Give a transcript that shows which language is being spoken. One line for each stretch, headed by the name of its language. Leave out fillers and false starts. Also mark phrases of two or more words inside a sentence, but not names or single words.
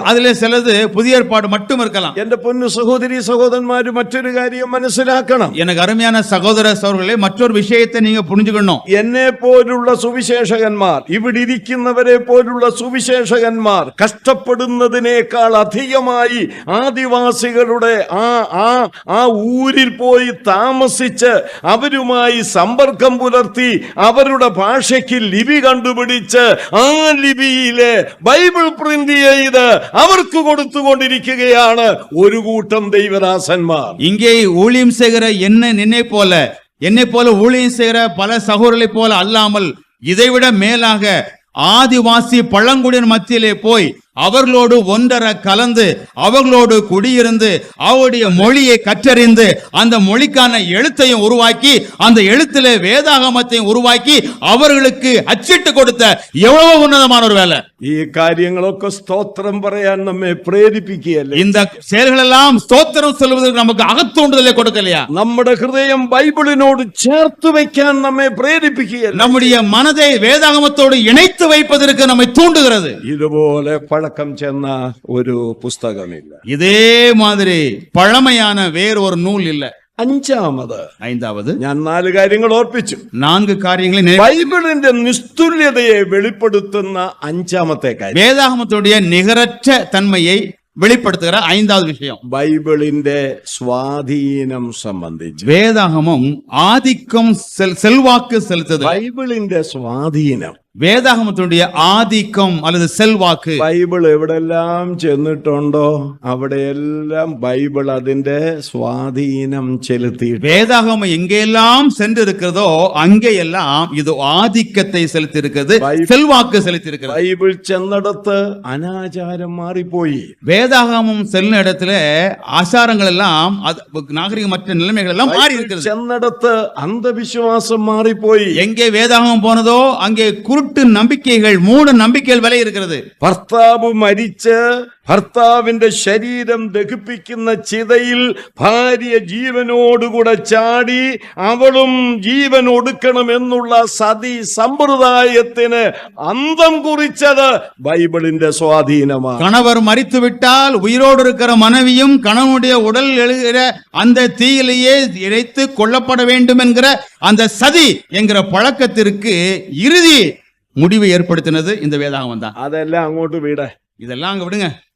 Tamil: அதுல சிலது புதிய ஏற்பாடு மட்டும் இருக்கலாம்.
Malayalam: എന്റെ പൊന്നു സഹോദരി സഹോദരന്മാര് മറ്റൊരു കാര്യം മനസ്സിലാക്കണം.
Tamil: எனக்கு அருமையான சகோதர சகோதரர்களே, மற்றொரு விஷயத்தை நீங்க புரிஞ்சுக்கணும்.
Malayalam: എന്നെ പോലുള്ള സുവിശേഷകന്മാർ, ഇവിടെ ഇരിക്കുന്നവരെ പോലുള്ള സുവിശേഷകന്മാർ കഷ്ടപ്പെടുന്നതിനേക്കാൾ അധികമായി ആദിവാസികളുടെ ആ ഊരിൽ പോയി താമസിച്ച് അവരുമായി സമ്പർക്കം പുലർത്തി അവരുടെ ഭാഷയ്ക്ക് ലിപി കണ്ടുപിടിച്ച് ആ ലിപിയിലെ ബൈബിൾ പ്രിന്റ് ചെയ്ത് അവർക്ക് കൊടുത്തുകൊണ്ടിരിക്കുകയാണ് ഒരു കൂട്ടം ദൈവദാസന്മാർ.
Tamil: இங்கே ஊழியம் செய்கிற என்னை போல ஊழியம் செய்கிற பல சகோதரர்களைப் போல அல்லாமல் இதைவிட மேலாக ஆதிவாசி பழங்குடியினர் மத்தியிலே போய் அவர்களோடு ஒன்றர கலந்து அவர்களோடு குடியிருந்து அவருடைய மொழியை கற்றறிந்து அந்த மொழிக்கான எழுத்தையும் உருவாக்கி அந்த எழுத்திலே வேதாகமத்தையும் உருவாக்கி அவர்களுக்கு அச்சிட்டு கொடுத்த எவ்வளவு உன்னதமான ஒரு வேலை.
Malayalam: ഈ കാര്യങ്ങളൊക്കെ സ്തോത്രം പറയാൻ നമ്മെ പ്രേരിപ്പിക്കുകയല്ലേ?
Tamil: இந்த செயல்களெல்லாம் ஸ்தோத்திரம் சொல்வதற்கு நமக்கு அகத்தூண்டுதலை கொடுக்கலையா?
Malayalam: നമ്മുടെ ഹൃദയം ബൈബിളിനോട് ചേർത്ത് വയ്ക്കാൻ നമ്മെ പ്രേരിപ്പിക്കുകയല്ലേ?
Tamil: நம்முடைய மனதை வேதாகமத்தோடு இணைத்து வைப்பதற்கு நம்மை தூண்டுகிறது.
Malayalam: ഇതുപോലെ പഴക്കം ചെന്ന ഒരു പുസ്തകമില്ല.
Tamil: இதே மாதிரி பழமையான வேறு ஒரு நூல் இல்ல.
Malayalam: അഞ്ചാമത്,
Tamil: ஐந்தாவது,
Malayalam: ഞാൻ 4 കാര്യങ്ങൾ ഓർപ്പിച്ചു.
Tamil: 4 காரியங்களை
Malayalam: ബൈബിളിന്റെ നിസ്തുല്യതയെ വെളിപ്പെടുത്തുന്ന അഞ്ചാമത്തെ കാര്യം,
Tamil: வேதாகமத்துடைய நிகரற்ற தன்மையை வெளிப்படுத்துகிற 5வது விஷயம்,
Malayalam: ബൈബിളിന്റെ സ്വാധീനം സംബന്ധിച്ച്.
Tamil: வேதாகமம் ஆதிக்கம் செல்வாக்கு செலுத்துது.
Malayalam: ബൈബിളിന്റെ സ്വാധീനം,
Tamil: வேதாகமத்துடைய ஆதிக்கம் அல்லது செல்வாக்கு.
Malayalam: ബൈബിൾ എവിടെല്ലാം ചെന്നിട്ടുണ്ടോ അവിടെയെല്ലാം ബൈബിൾ അതിന്റെ സ്വാധീനം ചെലുത്തി.
Tamil: வேதாகமம் எங்கெல்லாம் சென்று இருக்கிறதோ அங்கெல்லாம் இது ஆதிக்கத்தை செலுத்தி இருக்கிறது, செல்வாக்கு செலுத்தி இருக்கிறது.
Malayalam: ബൈബിൾ ചെന്നിടത്ത് അനാചാരം മാറിപ്പോയി.
Tamil: வேதாகமம் செல்லும் இடத்துல ஆசாரங்கள் எல்லாம் நாகரிக மற்ற நிலைமைகள் எல்லாம் மாறி இருக்கிறது.
Malayalam: ചെന്നിടത്ത് അന്ധവിശ്വാസം മാറിപ്പോയി.
Tamil: எங்கே வேதாகமம் போனதோ அங்கே குருட்டு நம்பிக்கைகள், மூட நம்பிக்கைகள் விலை இருக்கிறது.
Malayalam: ഭർത്താവ് മരിച്ച് ഭർത്താവിന്റെ ശരീരം ദഹിപ്പിക്കുന്ന ചിതയിൽ ഭാര്യ ജീവനോടുകൂടെ ചാടി അവളും ജീവൻ ഒടുക്കണമെന്നുള്ള സതി സമ്പ്രദായത്തിന് അന്തം കുറിച്ചത് ബൈബിളിന്റെ സ്വാധീനമാണ്.
Tamil: கணவர் மரித்து விட்டால் உயிரோடு இருக்கிற மனைவியும் கணவனுடைய உடல் எழுகிற அந்த தீயிலேயே இறைத்து கொல்லப்பட வேண்டும் என்கிற அந்த சதி என்கிற பழக்கத்திற்கு இறுதி முடிவை ஏற்படுத்தினது இந்த வேதாகமம் தான்.
Malayalam: അതെല്ലാം അങ്ങോട്ട് വിട,
Tamil: இதெல்லாம் அங்க விடுங்க.